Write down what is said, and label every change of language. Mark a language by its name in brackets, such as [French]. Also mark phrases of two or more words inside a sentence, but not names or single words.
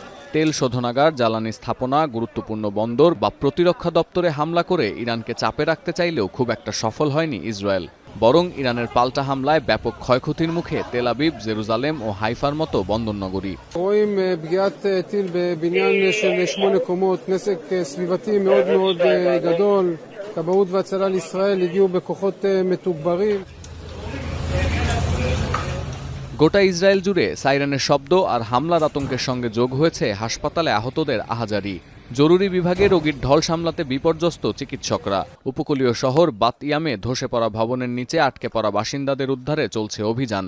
[Bangla] তেল শোধনাগার, জ্বালানি স্থাপনা, গুরুত্বপূর্ণ বন্দর বা প্রতিরক্ষা দপ্তরে হামলা করে ইরানকে চাপে রাখতে চাইলেও খুব একটা সফল হয়নি ইসরায়েল। বরং ইরানের পাল্টা হামলায় ব্যাপক ক্ষয়ক্ষতির মুখে তেল আবিব, জেরুজালেম ও হাইফার মতো বন্দরনগরী। [Hebrew] רואים פגיעת טיל בבניין של 8 קומות, נזק סביבתי מאוד מאוד גדול. כבאות והצלה לישראל הגיעו בכוחות מתוגברים. [Bangla] গোটা ইসরায়েল জুড়ে সাইরেনের শব্দ আর হামলার আতঙ্কের সঙ্গে যোগ হয়েছে হাসপাতালে আহতদের আহাজারি। জরুরি বিভাগে রোগীর ঢল সামলাতে বিপর্যস্ত চিকিৎসকরা। উপকূলীয় শহর বাত ইয়ামে ধসে পড়া ভবনের নিচে আটকে পড়া বাসিন্দাদের উদ্ধারে চলছে অভিযান।